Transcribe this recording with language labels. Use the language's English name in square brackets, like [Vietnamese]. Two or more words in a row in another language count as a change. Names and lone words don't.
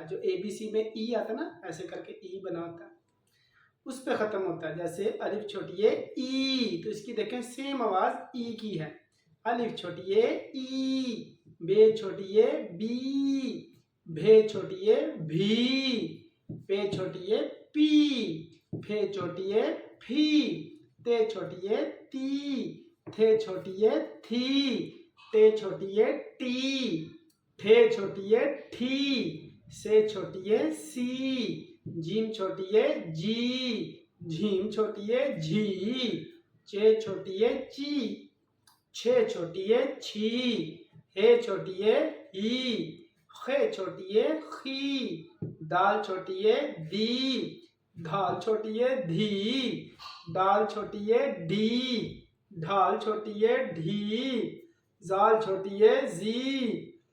[Hindi] जो [English] ABC [Hindi] में ई आता है ना, ऐसे करके ई बना होता है, उस पे ख़त्म होता है। जैसे अलिफ छोटिये ई, तो इसकी देखें सेम आवाज़ ई की है। अलिफ छोटिये ई, बे छोटिये बी, भे छोटिये भी, पे छोटिये पी, फे छोटिये फी, ते छोटिये ती, थे छोटिये थी, ते छोटिये टी, ठे छोटिये ठी, से छोटिये सी, जीम छोटिये जी, झीम छोटिये झी, चे छोटिये ची, छे छोटिये छी, हे छोटिये ही, खे छोटिये खी, दाल छोटिये दी, धाल छोटिये धी, दाल छोटिये ढी, ढाल छोटिये ढी, जाल छोटिये जी,